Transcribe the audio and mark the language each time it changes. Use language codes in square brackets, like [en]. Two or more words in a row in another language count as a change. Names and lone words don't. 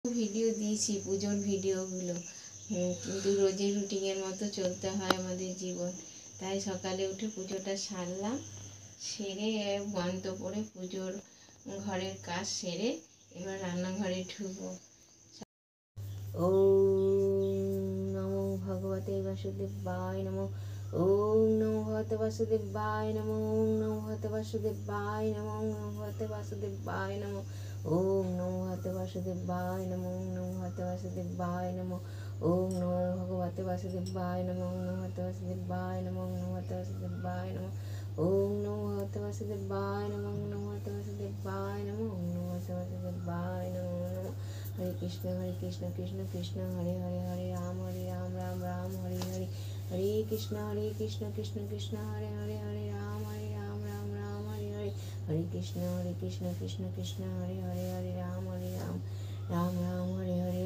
[bn] ভিডিও দিয়েছি পুজোর ভিডিওগুলো, কিন্তু রোজের রুটিনের মতো চলতে হয় আমাদের জীবন। তাই সকালে উঠে পুজোটা সারলাম, সেরে মন্ত্র পড়ে পুজোর ঘরের কাজ সেরে এবার রান্নাঘরে ঢুকবো। [sa] ওম নমো ভগবতে বাসুদেবায় নমো। ওম নমো ভগবতে বাসুদেবায় নমো। ওম নমো ভগবতে বাসুদেবায় নমো। ওম নমো ভগবতে বাসুদেবায় নমো। ওম নমো ভগবতে বাসুদেবায় নমো। ওম নমো ভগবতে বাসুদেবায় নমো। ওম নমো ভগবতে বাসুদেবায় নমো। ওম নমো ভগবতে বাসুদেবায় নমো। ওম নমো ভগবতে বাসুদেবায় নমো। ওম নমো ভগবতে বাসুদেবায় নমো। ওম নমো ভগবতে বাসুদেবায় নমো। ওম নমো ভগবতে বাসুদেবায় নমো। हरे कृष्ण कृष्ण कृष्ण हरे हरे हरे राम राम राम हरे हरे। हरे कृष्ण कृष्ण कृष्ण हरे हरे हरे राम राम राम हरे हरे। हरे कृष्ण कृष्ण कृष्ण हरे हरे हरे राम राम राम हरे हरे।